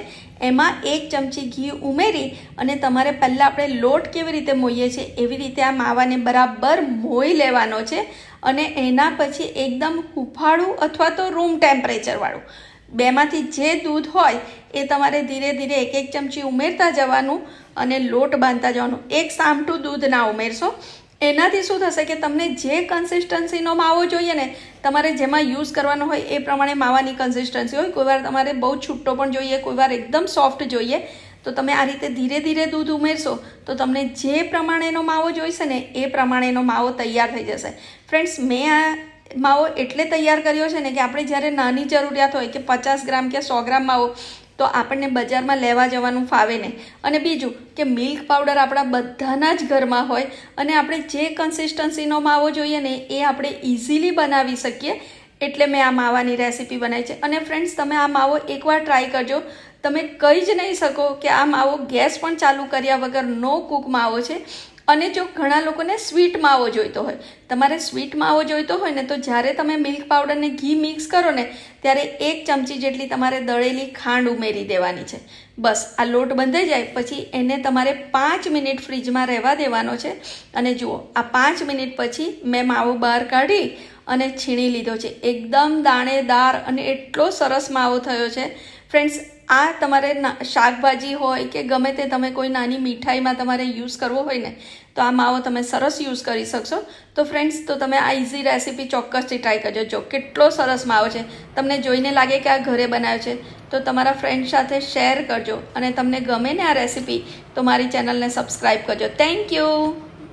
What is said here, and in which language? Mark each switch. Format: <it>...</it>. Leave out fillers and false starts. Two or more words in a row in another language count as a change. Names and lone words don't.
<gu>એમાં 1 ચમચી ઘી ઉમેરી અને તમારે પહેલા આપણે લોટ કેવી રીતે મોઈએ છે એવી રીતે આ માવાને બરાબર મોઈ લેવાનો છે અને એના પછી એકદમ હુફાળું અથવા તો</gu> <en>room temperature</en> <gu>વાળું બેમાંથી જે દૂધ હોય એ તમારે ધીરે ધીરે 1-1 ચમચી ઉમેરતા જવાનું અને લોટ બાંધતા જવાનું। એક સામટું દૂધ ના ઉમેરશો। એનાથી શું થશે કિ તમને જે કન્સિસ્ટન્સીનો માવો જોઈએ ને તમારે જેમાં યૂઝ કરવાનો હોય એ પ્રમાણે માવાની કન્સિસ્ટન્સી હોય। કોઈવાર તમારે બહુ છૂટો પણ જોઈએ, કોઈવાર એકદમ સૉફ્ટ જોઈએ। તો તમે આ રીતે ધીરે ધીરે દૂધ ઉમેરશો તો તમને જે પ્રમાણેનો માવો જોઈશે ને એ પ્રમાણેનો માવો તૈયાર થઈ જશે। ફ્રેન્ડ્સ મૈં આ માવો એટલે તૈયાર કર્યો છે ને કિ આપણે જ્યારે નાની જરૂરિયાત હોય કિ 50 ગ્રામ કે 100 ગ્રામ માવો તો આપને બજાર મેં લેવા જવાનું ફાવે નહીં। અને બીજૂ કિ</gu> <en>milk powder</en> <gu>આપણા બધાના જ ઘરમાં હોય અને આપણે જે કન્સિસ્ટન્સીનો માવો જોઈએ ને એ આપણે ઇઝીલી બનાવી સકીએ। એટલે મૈં આ માવાની રેસિપી બનાવી છે। અને ફ્રેન્ડ્સ તમે આ માવો એકવાર ટ્રાય કરજો। તમે કહી જ નહીં સકો કિ આ માવો ગૈસ પણ ચાલૂ કર્યા વગર</gu> <en>no cook</en> <gu>માવો છે। અને જો ઘણા લોકોને સ્વીટ માવો જોઈતો હોય, તમારે સ્વીટ માવો જોઈતો હોય ને તો જ્યારે તમે</gu> <en>milk powder</en> <gu>ને ઘી મિક્સ કરો ને ત્યારે 1 ચમચી જેટલી તમારે દળેલી ખાંડ ઉમેરી દેવાની છે। બસ આ લોટ બંધાઈ જાય પછી એને તમારે 5 મિનિટ ફ્રીઝ મેં રહેવા દેવાનો છે। અને જુઓ આ 5 મિનિટ પછી મૈં માવો બહાર કાઢી અને છીણી લીધો છે। એકદમ દાણેદાર અને એટલો સરસ માવો થયો છે। ફ્રેન્ડ્સ આ તમારે શાકભાજી હોય કે ગમે તે તમે કોઈ નાની મીઠાઈ મેં તમારે યૂઝ કરવો હોય ને તો આ માવો તમે સરસ યૂઝ કરી શકશો। તો ફ્રેન્ડ્સ તો તમે આ</gu> <en>easy recipe</en> <gu>ચોક્કસથી ટ્રાય કરજો। જો કેટલો સરસ માવો છે, તમને જોઈને લાગે કિ આ ઘરે બનાવ્યો છે તો તમારા ફ્રેન્ડ સાથે શેર કરજો। અને તમને ગમે ને આ રેસિપી તો મારી ચેનલ ને સબ્સક્રાઇબ કરજો।</gu> <en>thank you.</en>